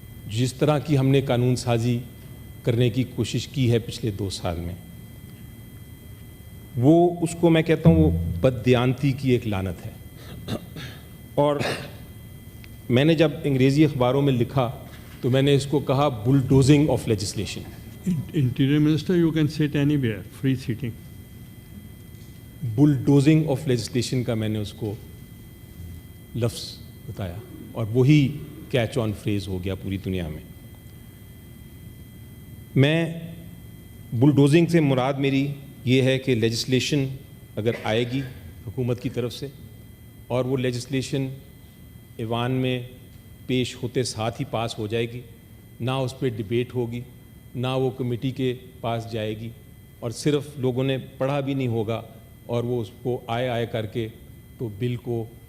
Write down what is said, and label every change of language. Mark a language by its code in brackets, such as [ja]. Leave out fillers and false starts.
[ur] جس طرح کی ہم نے قانون سازی کرنے کی کوشش کی ہے پچھلے 2 سال میں، وہ اس کو میں کہتا ہوں وہ بددیانتی کی ایک لعنت ہے۔ اور میں نے جب انگریزی اخباروں میں لکھا تو میں نے اس کو کہا بلڈوزنگ of legislation. [en] Interior Minister, you can sit anywhere, free seating. [ur] بلڈوزنگ of legislation کا میں نے اس کو لفظ بتایا، اور وہی [en] catch on phrase [ur] ہو گیا پوری دنیا میں۔ میں بلڈوزنگ سے مراد میری یہ ہے کہ لیجسلیشن اگر آئے گی حکومت کی طرف سے اور وہ لیجسلیشن ایوان میں پیش ہوتے ساتھ ہی پاس ہو جائے گی، نہ اس پہ ڈیبیٹ ہوگی، نہ وہ کمیٹی کے پاس جائے گی، اور صرف لوگوں نے پڑھا بھی نہیں ہوگا اور وہ اس کو آئے کر کے تو بل کو